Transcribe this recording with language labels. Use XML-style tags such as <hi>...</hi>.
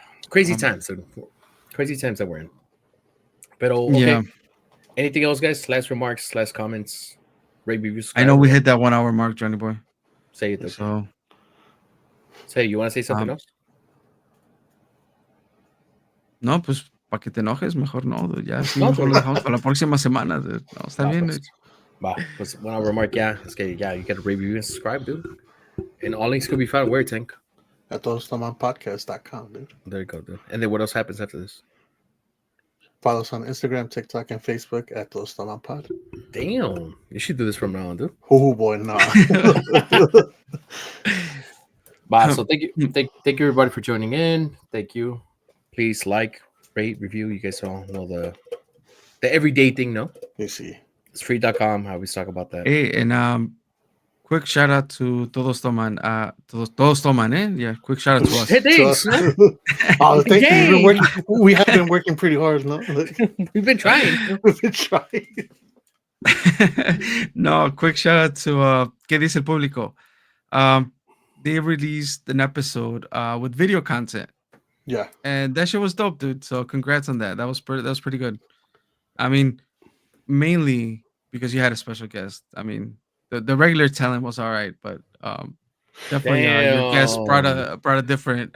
<en>Crazy Um, times, dude. Crazy times that we're in. But okay. Yeah, Anything else, guys? Last remarks, last comments, rate, review, I know we subscribe. hit that 1 hour mark, Johnny boy. Say it. Okay. So Say, you want to say something else?</en> <es>no, pues para que te enojes, mejor no, dude. Ya sí, No, mejor dude. lo dejamos para la próxima semana, dude. No, está Va, bien.</es> <en>pues, pues one hour remark, es que you gotta rate, review, and subscribe, dude. And all links could be found where, Tank? At todostomanpodcast.com, dude. There you go, dude. And then what else happens after this? Follow us on Instagram, TikTok, and Facebook at Todos Toman Pod. Damn, you should do this from now on, dude. Oh boy, nah. So thank you, thank you everybody for joining in. Thank you. Please like, rate, review. You guys all know the everyday thing, no? You see. It's free.com. I always talk about that. Hey, and quick shout out to Todos Toman. Todos Toman, eh? Yeah, quick shout out to us. Hey, thanks. Oh, thank you. Yay. We have been working pretty hard, no? We've been trying. We've been trying. No, quick shout out to ¿Qué dice el público? They released an episode with video content. Yeah. And that shit was dope, dude. So congrats on that. That was pretty good. I mean, mainly because you had a special guest. I mean, the regular talent was all right, but definitely your guest brought a different</en>